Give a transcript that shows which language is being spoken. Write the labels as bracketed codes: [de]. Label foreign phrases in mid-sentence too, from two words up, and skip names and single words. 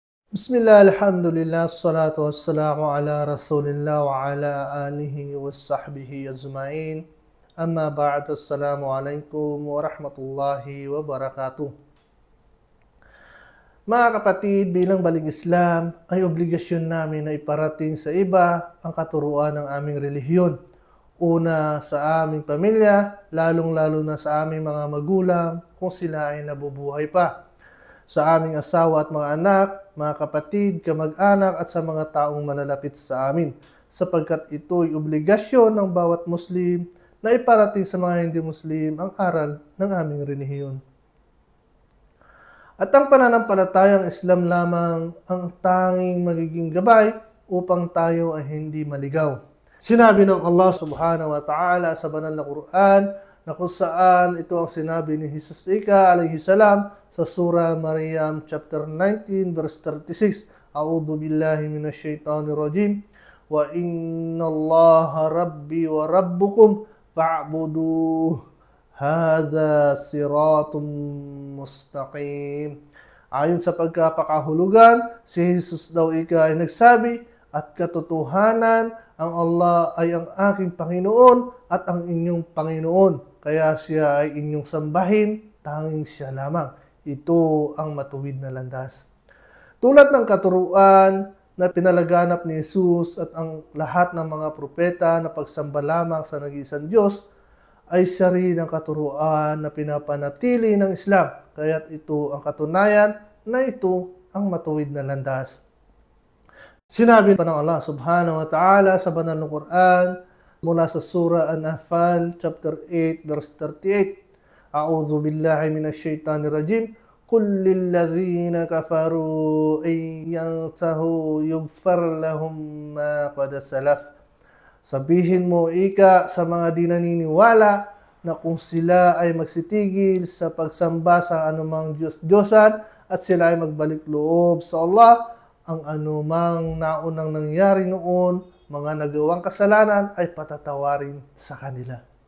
[ar] بسم الله، الحمد لله، الصلاة والسلام على رسول الله وعلى آله وصحبه أجمعين. أما بعد، السلام عليكم ورحمة الله وبركاته. [tl] Mga kapatid, bilang baling Islam, ay obligasyon namin na iparating sa iba ang katuruan ng aming relihiyon. Una sa aming pamilya, lalong-lalo na sa aming mga magulang kung sila ay nabubuhay pa. Sa aming asawa at mga anak, mga kapatid, kamag-anak at sa mga taong malalapit sa amin, sapagkat ito'y obligasyon ng bawat Muslim na iparating sa mga hindi Muslim ang aral ng aming relihiyon. At ang pananampalatayang Islam lamang ang tanging magiging gabay upang tayo ay hindi maligaw. Sinabi ng Allah [ar] سبحانه وتعالى [tl] sa banal na Quran na kung saan ito ang sinabi ni Jesus Ika [ar] عليه السلام [tl] sa surah Maryam chapter 19 verse 36. [ar] أعوذ بالله من الشيطان الرجيم. وإن الله ربي وربكم فاعبدوه. هذا صراط مستقيم. [tl] Ayon sa pagkapakahulugan, si Jesus daw ika ay nagsabi, at katotohanan, ang Allah ay ang aking Panginoon at ang inyong Panginoon. Kaya siya ay inyong sambahin, tanging siya lamang. Ito ang matuwid na landas. Tulad ng katuruan na pinalaganap ni Jesus at ang lahat ng mga propeta na pagsamba lamang sa nag-iisang Diyos, ay siya rin ang katuruan na pinapanatili ng Islam. Kaya't ito ang katunayan na ito ang matuwid na landas. Sinabi pa ng Allah [ar] سبحانه وتعالى [tl] sa banal na Quran mula sa surah An-Nahl chapter 8 verse 38. [ar] أعوذ بالله من الشيطان الرجيم. قل للذين كفروا إن ينتهوا يغفر لهم ما قد سلف. [tl] Sabihin mo ika sa mga di naniniwala na kung sila ay magsitigil sa pagsamba sa anumang Diyos-Diyosan at sila ay magbalik loob sa Allah, ang anumang naunang nangyari noon, mga nagawang kasalanan ay patatawarin sa kanila.